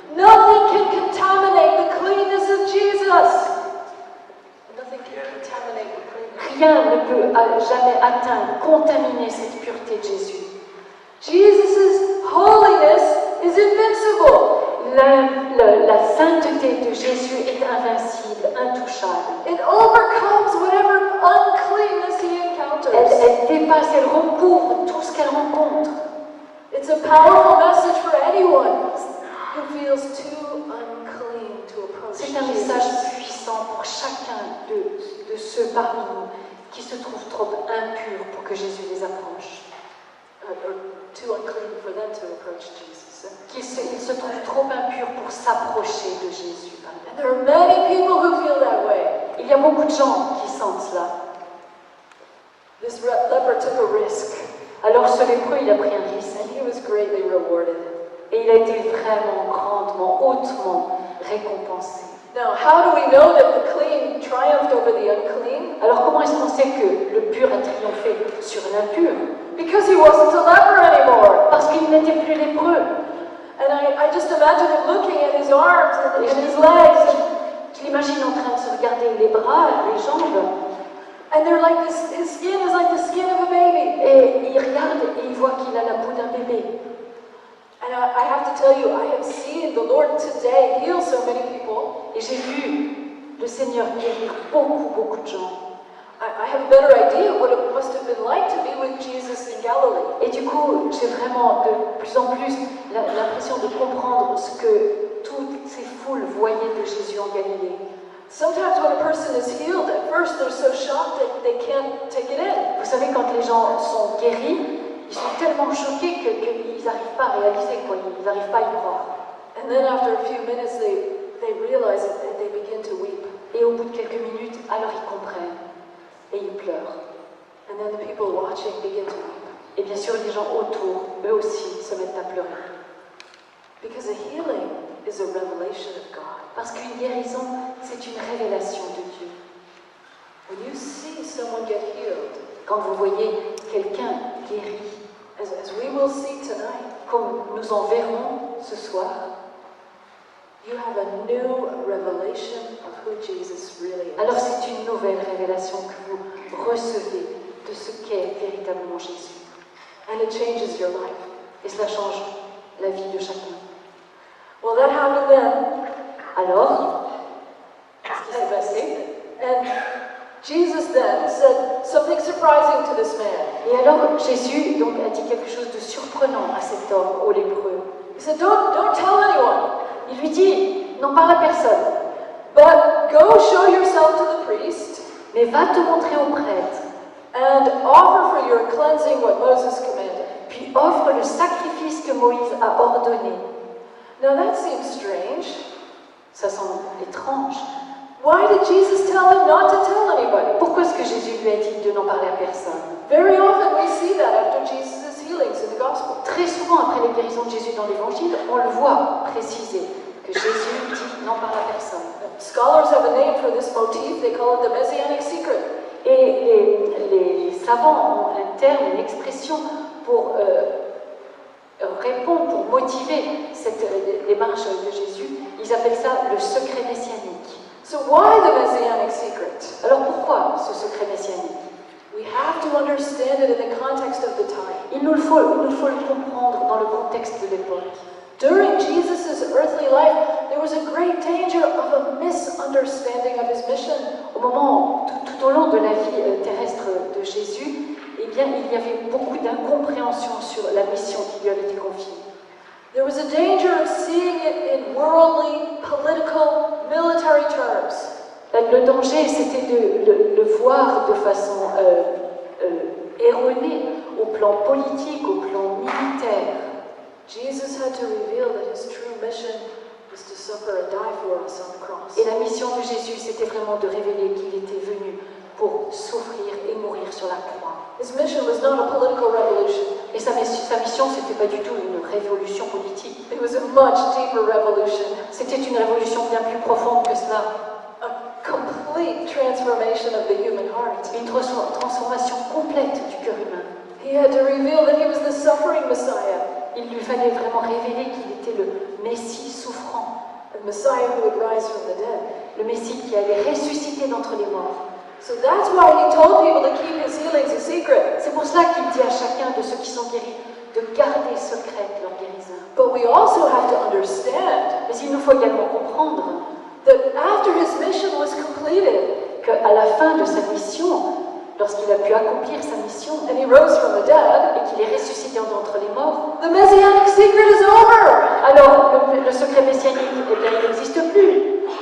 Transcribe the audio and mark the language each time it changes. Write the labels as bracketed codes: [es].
[en] Nothing can contaminate the cleanness of Jesus. Nothing can contaminate the cleanness. [fr] Rien ne peut jamais atteindre, contaminer cette pureté de Jésus. [en] Jesus' holiness is invincible. [fr] La sainteté de Jésus est invincible, intouchable. [en] It overcomes whatever uncleanness he encounters. [fr] Elle dépasse, elle recouvre tout ce qu'elle rencontre. [en] It's a powerful message for anyone who feels too unclean to approach [fr] C'est un [en] Jesus. [fr] message puissant pour chacun de ceux parmi nous qui se trouvent trop impurs pour que Jésus les approche. [en] Or too unclean for them to approach Jesus. [fr] Ils se trouvent trop impurs pour s'approcher de Jésus. [en] And there are many people who feel that way. [fr] Il y a beaucoup de gens qui sentent cela. [en] This leper took a risk, [fr] Alors ce lépreux, il a pris un risque [en] and he was greatly rewarded. [fr] et il a été vraiment, grandement, hautement récompensé. [en] Now, how do we know that the clean triumphed over the unclean? [fr] Alors comment est-ce qu'on sait que le pur a triomphé sur l'impur? [en] Because he wasn't a leper anymore. [fr] Parce qu'il n'était plus lépreux. [en] And I just imagine him looking at his arms and [fr] Et [en] his legs. [fr] je l'imagine en train de se regarder les bras, les jambes. [en] And they're like this, his skin is like the skin of a baby. [fr] Et il regarde et il voit qu'il a la peau d'un bébé. [en] And I have to tell you, I have seen the Lord today heal so many people. [fr] Et j'ai vu le Seigneur guérir beaucoup de gens. [en] I have a better idea of what it must have been like to be with Jesus in Galilee. [fr] Et du coup, j'ai vraiment de plus en plus l'impression de comprendre ce que toutes ces foules voyaient de Jésus en Galilée. [en] Sometimes when a person is healed, at first they're so shocked that they can't take it in. [fr] Vous savez, quand les gens sont guéris, ils sont tellement choqués qu'ils n'arrivent pas à réaliser, quoi. Ils n'arrivent pas à y croire. [en] And then after a few minutes, they realize it and they begin to weep. [fr] Et au bout de quelques minutes, alors ils comprennent et ils pleurent. [en] And then the people watching begin to weep. [fr] Et bien sûr, les gens autour, eux aussi, se mettent à pleurer. [en] Because a healing is a revelation of God. [fr] Parce qu'une guérison, c'est une révélation de Dieu. [en] When you see someone get healed, [fr] Quand vous voyez quelqu'un guéri, [en] as we will see tonight, [fr] comme nous en verrons ce soir, [en] you have a new revelation of who Jesus really is. [fr] alors c'est une nouvelle révélation que vous recevez de ce qu'est véritablement Jésus. [en] And it changes your life. [fr] Et cela change la vie de chacun. [en] Well, that happened then. [fr] Alors, qu'est-ce qui s'est passé? [en] And Jesus then said something surprising to this man. [fr] Et alors Jésus donc, a dit quelque chose de surprenant à cet homme, au lépreux. [en] He said, don't tell anyone, [fr] Il lui dit, n'en parle à personne, [en] but go show yourself to the priest [fr] mais va te montrer au prêtre, [en] and offer for your cleansing what Moses commanded. [fr] puis offre le sacrifice que Moïse a ordonné. [en] Now that seems strange. [fr] Ça semble étrange. [en] Why did Jesus tell him not to tell anybody? [fr] Pourquoi est-ce que Jésus lui a dit de n'en parler à personne? [en] Very often we see that after Jesus' healings in the gospel. [fr] Très souvent, après les guérisons de Jésus dans l'Évangile, on le voit préciser que Jésus dit n'en parle à personne. [en] Scholars have a name for this motif. They call it the Messianic secret. [fr] Et les savants ont un terme, une expression pour répondre, pour motiver cette démarche de Jésus. Ils appellent ça le secret messianique. [en] So why the Messianic secret? [fr] Alors pourquoi ce secret messianique? [en] We have to understand it in the context of the time. [fr] Il nous faut le comprendre dans le contexte de l'époque. [en] During Jesus' earthly life, there was a great danger of a misunderstanding of his mission. [fr] Au moment, tout au long de la vie terrestre de Jésus, eh bien, il y avait beaucoup d'incompréhension sur la mission qui lui avait été confiée. [en] There was a danger of seeing it in worldly, political, military terms. [fr] Le danger, c'était de le voir de façon erronée, au plan politique, au plan militaire. [en] Jesus had to reveal that his true mission was to suffer and die for us on the cross. [fr] Et la mission de Jésus, c'était vraiment de révéler qu'il était venu pour souffrir et mourir sur la croix. [en] His mission was not a political revolution. [fr] Et sa mission, c'était pas du tout une révolution politique. [en] It was a much deeper revolution. [fr] C'était une révolution bien plus profonde que cela. [en] A complete transformation of the human heart. [fr] Une transformation complète du cœur humain. [en] He had to reveal that he was the suffering Messiah. [fr] Il lui fallait vraiment révéler qu'il était le Messie souffrant, [en] The Messiah who would rise from the dead. [fr] le Messie qui allait ressusciter d'entre les morts. [en] So that's why he told people to keep his healings a secret. [fr] C'est pour cela qu'il dit à chacun de ceux qui sont guéris de garder secrète leur guérison. [en] But we also have to understand [fr] Mais il nous faut également comprendre [en] that after his mission was completed [fr] qu'à la fin de sa mission, lorsqu'il a pu accomplir sa mission [en] and he rose from the dead, [fr] et qu'il est ressuscité d'entre les morts, [en] the Messianic secret is over. [fr] alors le secret messianique, eh bien, il n'existe plus.